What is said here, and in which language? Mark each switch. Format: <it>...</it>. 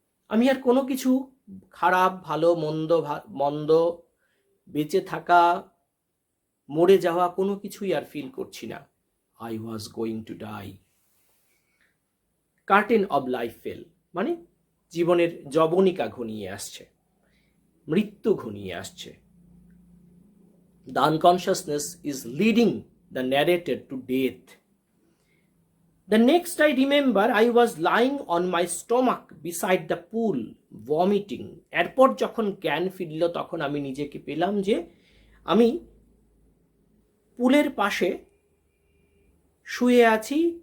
<bn>আমি আর কোনো কিছু খারাপ ভালো মন্দ বেঁচে থাকা মরে যাওয়া কোনো কিছুই আর ফিল করছি না।</bn> <en>I was going to die. Curtain of life fell</en> <bn>মানে জীবনের যবনিকা ঘনিয়ে আসছে, মৃত্যু ঘনিয়ে আসছে।</bn> <en>The unconsciousness is leading the narrator to death. The next I remember I was lying on my stomach beside the pool, vomiting.</en> <bn>এরপর যখন জ্ঞান ফিরল তখন আমি নিজেকে পেলাম যে আমি পুলের পাশে শুয়ে আছি।</bn>